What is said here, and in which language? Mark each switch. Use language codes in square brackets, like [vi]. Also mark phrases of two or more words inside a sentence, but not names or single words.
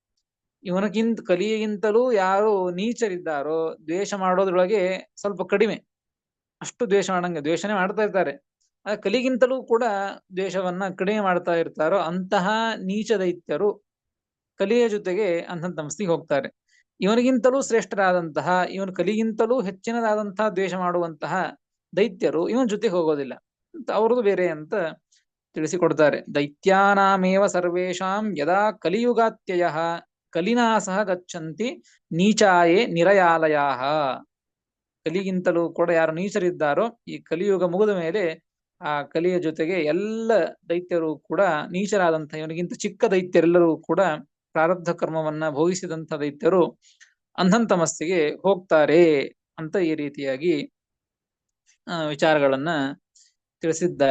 [kn] ಕಲಿಗಿಂತಲೂ ಯಾರು ನೀಚರಿದ್ದಾರೋ, ದ್ವೇಷ ಮಾಡೋದ್ರೊಳಗೆ ಸ್ವಲ್ಪ ಕಡಿಮೆ, ಅಷ್ಟು ದ್ವೇಷ ದ್ವೇಷನೇ ಮಾಡ್ತಾ ಇರ್ತಾರೆ, ಕಲಿಗಿಂತಲೂ ಕೂಡ ದ್ವೇಷವನ್ನ ಕಡಿಮೆ ಮಾಡ್ತಾ ಇರ್ತಾರೋ ಅಂತಹ ನೀಚ ದೈತ್ಯರು ಕಲಿಯ ಜೊತೆಗೆ ಅಂಧನ್ ತಮಸ್ಸಿಗೆ ಹೋಗ್ತಾರೆ. ಇವನಿಗಿಂತಲೂ ಶ್ರೇಷ್ಠರಾದಂತಹ, ಇವನ ಕಲಿಗಿಂತಲೂ ಹೆಚ್ಚಿನದಾದಂತಹ ದ್ವೇಷ ಮಾಡುವಂತಹ ದೈತ್ಯರು ಇವನ್ ಜೊತೆಗೆ ಹೋಗೋದಿಲ್ಲ, ಅವ್ರದ್ದು ಬೇರೆ ಅಂತ ತಿಳಿಸಿಕೊಡ್ತಾರೆ. [sa] ದೈತ್ಯಾನಾಮೇವ ಸರ್ವೇಷಾಂ ಯದಾ ಕಲಿಯುಗಾತ್ಯಯ ಕಲಿನಾಸಹ ಗಚ್ಚಂತಿ ನೀಚಾಯೇ ನಿರಯಾಲಯಾಹ. [kn] ಕಲಿಗಿಂತಲೂ ಕೂಡ ಯಾರು ನೀಚರಿದ್ದಾರೋ, ಈ ಕಲಿಯುಗ ಮುಗಿದ ಮೇಲೆ ಆ ಕಲಿಯ ಜೊತೆಗೆ ಎಲ್ಲ ದೈತ್ಯರು ಕೂಡ, ನೀಚರಾದಂತಹ ಇವನಿಗಿಂತ ಚಿಕ್ಕ ದೈತ್ಯರೆಲ್ಲರೂ ಕೂಡ, ಪ್ರಾರಬ್ಧ ಕರ್ಮವನ್ನ ಭೋಗಿಸಿದಂತಹ ದೈತ್ಯರು ಅಂಧನ್ ತಮಸ್ಸಿಗೆ ಹೋಗ್ತಾರೆ ಅಂತ ಈ ರೀತಿಯಾಗಿ ವಿಚಾರಗಳನ್ನ ತಿಳಿಸಿದ್ದಾರೆ.